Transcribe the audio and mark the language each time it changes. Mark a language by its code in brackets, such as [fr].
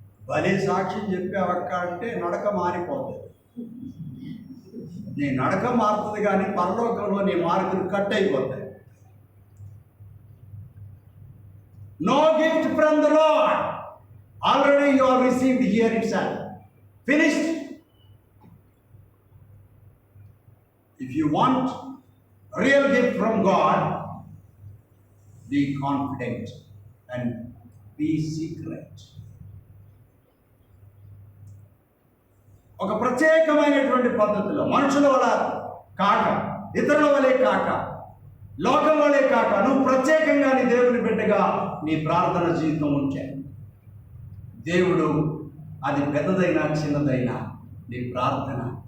[te] భలే సాక్ష్యం చెప్పావక్క అంటే నడక మారిపోతుంది. నీ నడక మారుతుంది కానీ పరలోకంలో నీ మార్కులు కట్ అయిపోతాయి. [en] No gift from the lord, already you have received here itself, finished. If you want real gift from God, be confident and be secret. [te] ఒక ప్రత్యేకమైనటువంటి పద్ధతిలో మనుషుల వల్ల కాక, ఇతరుల వలె కాక, లోకం వలె కాక, నువ్వు ప్రత్యేకంగా నీ దేవుని బిడ్డగా నీ ప్రార్థన జీవితం ఉంటే దేవుడు అది పెద్దదైనా చిన్నదైనా నీ ప్రార్థన.